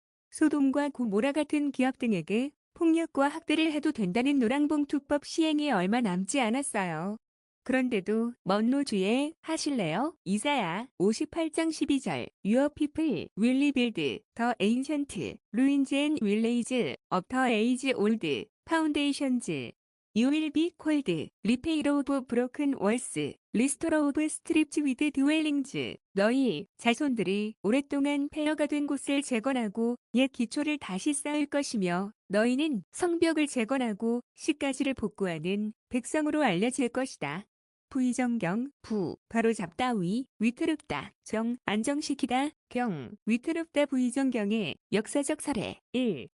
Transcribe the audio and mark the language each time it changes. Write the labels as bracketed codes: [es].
[ko] 소돔과 고모라 같은 기업 등에게 폭력과 학대를 해도 된다는 노랑봉투법 시행이 얼마 남지 않았어요. 그런데도 먼 노주에 하실래요? 이사야 58장 12절 [en] Your people will rebuild the ancient ruins and villages of the age old foundations. You will be called repair of broken walls, restore of strips with dwellings. [ko] 너희 자손들이 오랫동안 폐허가 된 곳을 재건하고 옛 기초를 다시 쌓을 것이며 너희는 성벽을 재건하고 시가지를 복구하는 백성으로 알려질 것이다. 부의정경, 부, 바로잡다 위, 위태롭다, 정, 안정시키다, 경, 위태롭다 부의정경의 역사적 사례 1.